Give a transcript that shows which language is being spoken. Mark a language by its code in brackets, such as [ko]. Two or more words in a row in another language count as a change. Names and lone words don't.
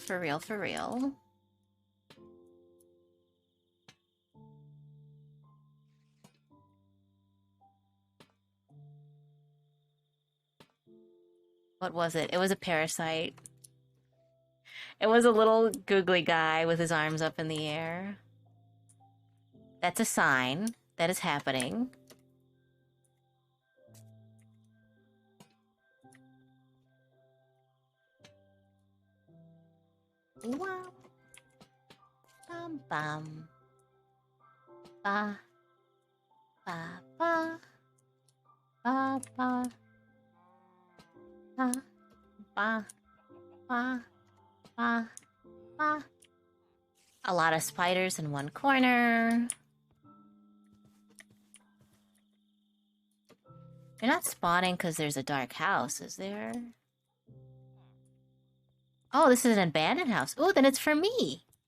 [en] For real, for real. What was it? It was a parasite. It was a little googly guy with his arms up in the air. That's a sign that is happening. Wow. Bum bum. Ba. Ba ba. Ba ba. Ba ba. Ba ba. Ba. A lot of spiders in one corner. You're not spawning because there's a dark house, is there? Oh, this is an abandoned house. Oh, then it's for me.